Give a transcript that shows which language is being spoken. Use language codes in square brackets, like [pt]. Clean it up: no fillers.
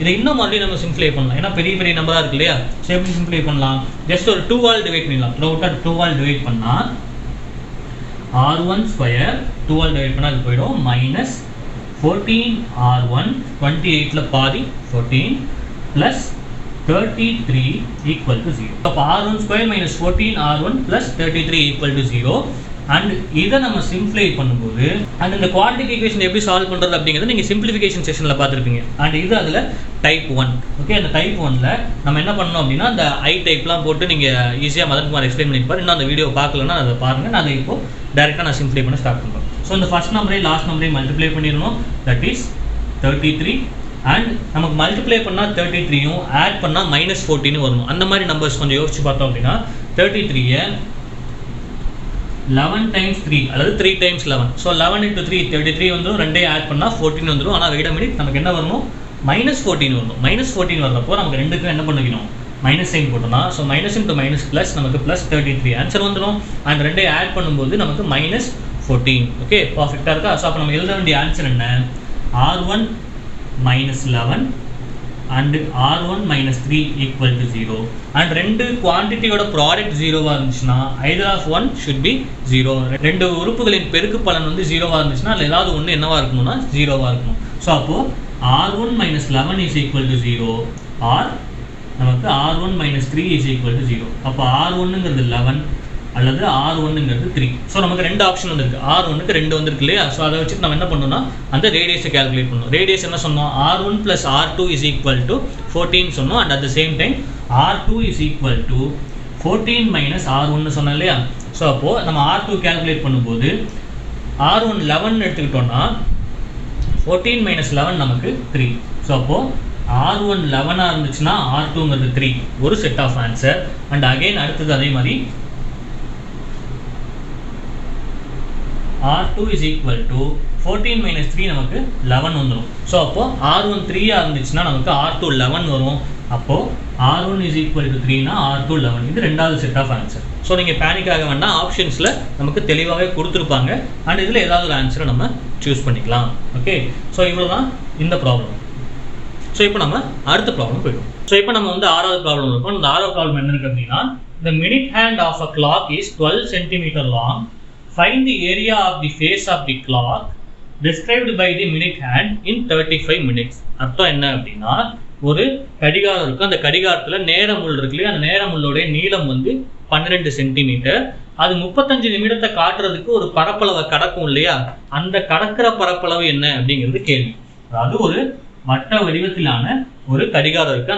[ta] இதை இன்னும் மறுபடியும் நம்ம சிம்ப்ளை பண்ணலாம், ஏன்னா பெரிய பெரிய நம்பராக இருக்கு இல்லையா? ஸோ எப்படி சிம்ப்ளை பண்ணலாம்? ஜஸ்ட் ஒரு 2ஆல் டிவைட் பண்ணிடலாம். த்ரூஅவுட்டாக 2ஆல் டிவைட் பண்ணால் R1 ஸ்கொயர் 2ஆல் டிவைட் பண்ணால் அது போயிடும் மைனஸ் 14R1 28ல பாதி 14 [en] plus 33 equal to 0. அப்போ R1 square minus 14R1 plus 33 equal to 0. [ta] And இதை நம்ம சிம்ப்ளை பண்ணும்போது அண்ட் இந்த குவாட்ரேட்டிக் ஈக்குவேஷன் எப்படி சால்வ் பண்ணுறது அப்படிங்கிறது நீங்கள் சிம்பிளிஃபிகேஷன் செஷனில் பார்த்துருப்பீங்க. அண்ட் இது அதில் டைப் 1. ஓகே, அந்த டைப் 1ல நம்ம என்ன பண்ணோம் அப்படின்னா அந்த ஐ டைப்லாம் போட்டு நீங்கள் ஈஸியாக மதன்குமார் எக்ஸ்பிளைன் பண்ணியிருப்பார். இன்னும் அந்த வீடியோ பார்க்கலன்னா அதை பாருங்கள். நான் அதை இப்போ டேரெக்டாக நான் சிம்ப்ளை பண்ண ஸ்டார்ட் பண்ணுறேன். ஸோ இந்த ஃபர்ஸ்ட் நம்பரையும் லாஸ்ட் நம்பரையும் மல்டிப்ளை பண்ணிடணும். That is 33. அண்ட் நமக்கு மல்டிப்ளை பண்ணால் 33யும் ஆட் பண்ணால் மைனஸ் 14 வரணும். அந்த மாதிரி நம்பர்ஸ் கொஞ்சம் யோசிச்சு பார்த்தோம் அப்படின்னா 33யை 11 times 3 அல்லது 3 times 11. ஸோ 11 into 3 33 வந்துடும். ரெண்டையும் ஆட் பண்ணால் 14 வந்துடும். ஆனால் வெயிட் அ மினிட், நமக்கு என்ன வரணும்? மைனஸ் 14 வரணும். மைனஸ் 14 வர்றப்போ நமக்கு ரெண்டுக்கும் என்ன பண்ணிக்கணும்? மைனஸ் சைன் போட்டோம்னா so minus into minus plus நமக்கு ப்ளஸ் 33 ஆன்சர் வந்துடும். அந்த ரெண்டையும் ஆட் பண்ணும்போது நமக்கு மைனஸ் 14. ஓகே, பர்ஃபெக்டாக இருக்கா? ஸோ அப்போ நம்ம எழுத வேண்டிய ஆன்சர் என்ன? [en] R1 minus 11 and R1 minus 3 equal to 0. And [ta] ரெண்டு குவான்டிட்டியோட ப்ராடக்ட் 0வாக இருந்துச்சுன்னா [en] either of one should be 0. [ta] ரெண்டு உறுப்புகளின் பெருக்கு பலன் வந்து 0வாக இருந்துச்சுன்னா அதில் ஏதாவது ஒன்று என்னவாக இருக்கணும்னா 0வாக இருக்கணும். [en] so அப்போது R1 minus 11 is equal to 0 or [ta] நமக்கு [en] R1 minus 3 is equal to 0. [ta] அப்போ R1ங்கிறது 11 அல்லது R1ங்கிறது 3. ஸோ நமக்கு ரெண்டு ஆப்ஷன் வந்துருக்கு. R1க்கு ரெண்டு வந்துருக்கு இல்லையா? ஸோ அதை வச்சுட்டு நம்ம என்ன பண்ணணும்னா அந்த ரேடியஸை கேல்குலேட் பண்ணணும். ரேடியஸ் என்ன சொன்னோம்? [en] R1 plus R2 is equal to 14 [ta] சொன்னோம். [en] and at the same time R2 is equal to 14 minus R1 [ta] சொன்னோம் இல்லையா? ஸோ அப்போது நம்ம R2 கேல்குலேட் பண்ணும்போது R1 11 எடுத்துக்கிட்டோம்னா 14 minus 11 நமக்கு 3. ஸோ அப்போது R1 11 இருந்துச்சுன்னா R2ங்கிறது 3. ஒரு set of answer. [en] and again அடுத்தது அதே மாதிரி R2 is equal to [ta] 14 minus 3 நமக்கு 11 வந்துடும். ஸோ அப்போது R1 3 இருந்துச்சுன்னா நமக்கு R2 11 வரும். [en] அப்போது R1 is equal to 3னா R2 11. [ta] இது ரெண்டாவது செட் ஆஃப் ஆன்சர். ஸோ நீங்கள் பேனிக் ஆக வேண்டாம், ஆப்ஷன்ஸில் நமக்கு தெளிவாகவே கொடுத்துருப்பாங்க. அண்ட் இதில் ஏதாவது ஒரு ஆன்சரை நம்ம சூஸ் பண்ணிக்கலாம். ஓகே, ஸோ இவ்வளோ தான் இந்த ப்ராப்ளம். ஸோ இப்போ நம்ம அடுத்த ப்ராப்ளம் போயிடும். ஸோ இப்போ நம்ம வந்து ஆறாவது ப்ராப்ளம் இருக்கும். இந்த ஆறாவது ப்ராப்ளம் என்ன இருக்குது அப்படின்னா, [en] the minute hand of a clock is 12 cm long. Find the area of the face of the clock described by the minute hand in 35 minutes. [ta] அர்த்தம் என்ன அப்படின்னா, ஒரு கடிகாரம் இருக்குது. அந்த கடிகாரத்தில் நேர முள் இருக்கு இல்லையா, அந்த நேர முள்ளோடைய நீளம் வந்து 12 சென்டிமீட்டர். அது 35 நிமிடத்தை காட்டுறதுக்கு ஒரு பரப்பளவை கடக்கும் இல்லையா, அந்த கடக்கிற பரப்பளவு என்ன அப்படிங்கிறது கேள்வி. அதாவது ஒரு வட்ட வடிவத்திலான ஒரு கடிகாரம் இருக்குது.